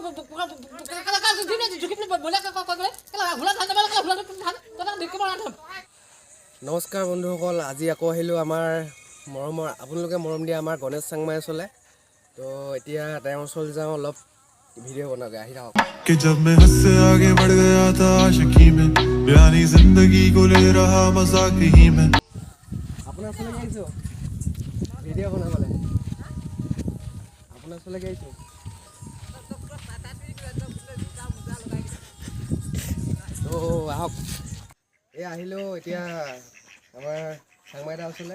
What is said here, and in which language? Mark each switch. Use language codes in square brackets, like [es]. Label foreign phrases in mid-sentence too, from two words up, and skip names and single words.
[as] নমস্কাৰ বন্ধুসকল, আজি আকৌ আহিলোঁ আমাৰ মৰমৰ আপোনালোকে মৰম দিয়া আমাৰ গণেশ চাংমাই ওচৰলৈ। তো এতিয়া তেওঁৰ ওচৰলৈ যাওঁ, অলপ ভিডিঅ' বনাওঁগৈ, আহি থাকক। [hi] कि जब मैं हद से आगे बढ़ गया था आशिकी में, बयानी जिंदगी को ले रहा मजाक ही में। [as] আপোনাৰ ওচৰলৈ আহিছোঁ ভিডিঅ' বনাবলৈ, আপোনাৰ ওচৰলৈ আহিছোঁ। তো আহক, এই আহিলোঁ এতিয়া আমাৰ চাংমাইদাৰ ওচৰলৈ।